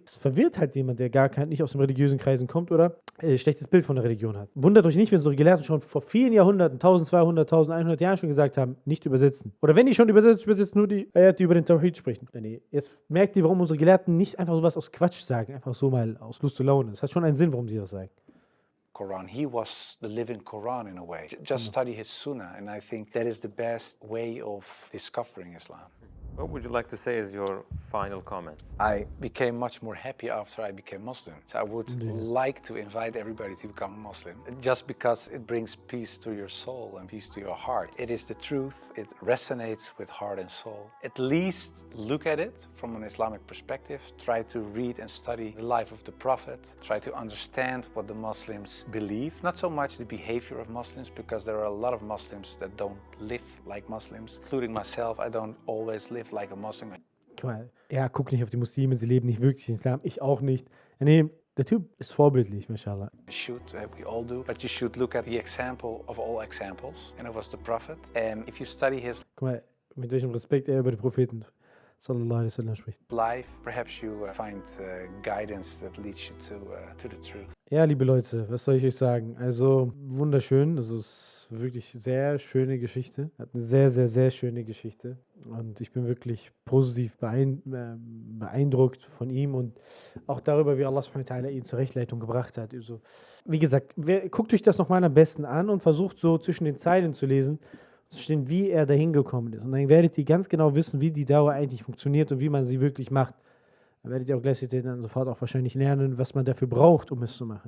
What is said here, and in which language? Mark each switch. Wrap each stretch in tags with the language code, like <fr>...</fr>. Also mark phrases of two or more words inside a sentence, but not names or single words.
<de>Das verwirrt halt jemand, der nicht aus den religiösen Kreisen kommt oder ein schlechtes Bild von der Religion hat. Wundert euch nicht, wenn unsere Gelehrten schon vor vielen Jahrhunderten, 1200, 1100 Jahren schon gesagt haben, nicht übersetzen. Oder wenn die schon übersetzt nur die Ayat, die über den Tawhid sprechen. Nee. Jetzt merkt ihr, warum unsere Gelehrten nicht einfach sowas aus Quatsch sagen, einfach so mal aus Lust und Laune. Es hat schon einen Sinn, warum die das sagen.</de> <en>Quran. He was the living Quran in a way. Just study his Sunnah, and I think that is the best way of discovering Islam. What would you like to say as your final comments? I became much more happy after I became Muslim. So I would like to invite everybody to become Muslim, just because it brings peace to your soul and peace to your heart. It is the truth. It resonates with heart and soul. At least look at it from an Islamic perspective. Try to read and study the life of the Prophet. Try to understand what the Muslims believe. Not so much the behavior of Muslims, because there are a lot of Muslims that don't live like Muslims, including myself. I don't always live like a Muslim.</en> <de>Guck mal, guck nicht auf die Muslime, sie leben nicht wirklich den Islam, ich auch nicht. Nee, der Typ ist vorbildlich, mashallah.</de> <en>We all do, but you should look at the example of all examples, and it was the Prophet. And if you study his...</en> <de>Guck mal, mit welchem Respekt er über die Propheten</de> <ar>sallallahu alaihi wasallam</ar> <de>spricht.</de> <en>life. Perhaps you find guidance that leads you to the truth.</en> <de>Ja, liebe Leute, was soll ich euch sagen? Also wunderschön, also es ist wirklich sehr schöne Geschichte, hat eine sehr, sehr, sehr schöne Geschichte und ich bin wirklich positiv beeindruckt von ihm und auch darüber, wie Allah</de> <ar>subhanahu wa ta'ala</ar> <de>ihn zur Rechtleitung gebracht hat. Also, wie gesagt, guckt euch das nochmal am besten an und versucht so zwischen den Zeilen zu lesen, zu verstehen, wie er dahin gekommen ist und dann werdet ihr ganz genau wissen, wie die Dauer eigentlich funktioniert und wie man sie wirklich macht. Da werdet ihr auch gleichzeitig dann sofort auch wahrscheinlich lernen, was man dafür braucht, um es zu machen.</de>